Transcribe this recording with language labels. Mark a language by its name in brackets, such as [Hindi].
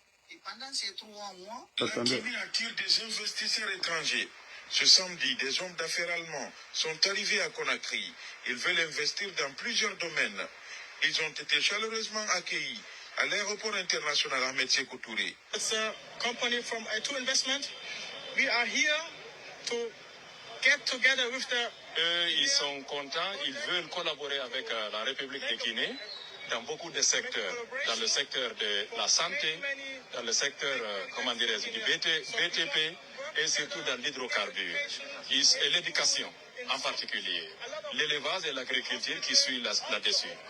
[French] Et pendant ces 3 mois, La Guinée attire des investisseurs étrangers. Ce samedi, des hommes d'affaires allemands sont arrivés à Conakry. Ils veulent investir dans plusieurs domaines. Ils ont été chaleureusement accueillis à l'aéroport international Ahmed Sékou Touré. [English] It's a company from A2 Investment. We are here to get together with the... [French] Ils sont contents, ils veulent collaborer avec la République de Guinée dans beaucoup de secteurs. Dans le secteur de la santé, dans le secteur, comment dirais-je, du BTP et surtout dans l'hydrocarbure. Et l'éducation en particulier. L'élevage et l'agriculture qui suivent là-dessus.